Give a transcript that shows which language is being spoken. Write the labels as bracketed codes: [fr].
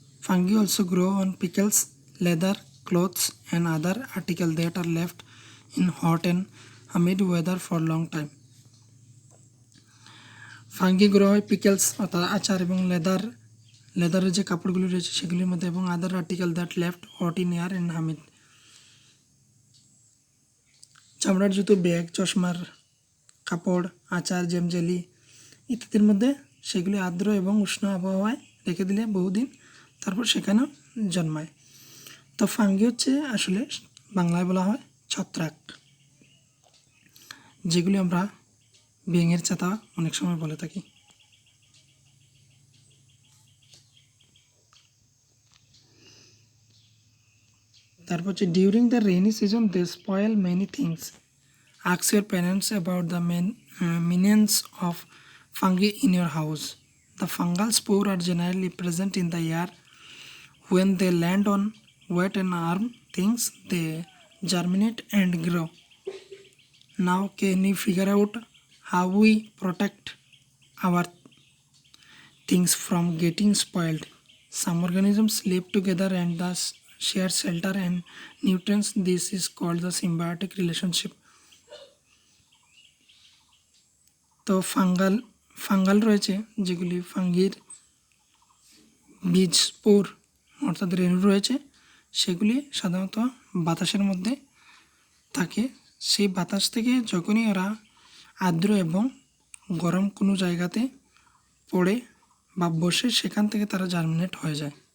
[en] Fungi also grow on pickles, leather, clothes and other articles that are left in hot and humid weather for long time. [bn] Fungi grow হয় pickles অর্থাৎ আচার এবং লেদারের যে কাপড়গুলি রয়েছে সেগুলির মধ্যে এবং [en] other article that left hot in air and humid, [bn] চামড়ার জুতো, ব্যাগ, চশমার কাপড়, আচার, জ্যাম, জেলি ইত্যাদির মধ্যে সেগুলি আর্দ্র এবং উষ্ণ আবহাওয়ায় রেখে দিলে বহুদিন তারপর সেখানেও জন্মায়। তো ফাঙ্গি হচ্ছে আসলে বাংলায় বলা হয় ছত্রাক, যেগুলি আমরা ব্যাঙের ছাতা অনেক সময় বলে থাকি। তারপর হচ্ছে [en] During the rainy season they spoil many things, ask your parents about the menace of fungi in your house. The fungal spores are generally present in the air. When they land on wet and warm things, they germinate and grow. Now can you figure out how we protect our things from getting spoiled? Some organisms live together and thus share shelter and nutrients. This is called the symbiotic relationship. [bn] তো fungal রয়েছে, যেগুলি ফাঙ্গির বীজ spore অর্থাৎ রেণু রয়েছে, সেগুলি সাধারণত বাতাসের মধ্যে থাকে। সেই বাতাস থেকে যখনই ওরা আর্দ্র এবং গরম কোনো জায়গাতে পড়ে বা বসে, সেখান থেকে তারা জার্মিনেট হয়ে যায়।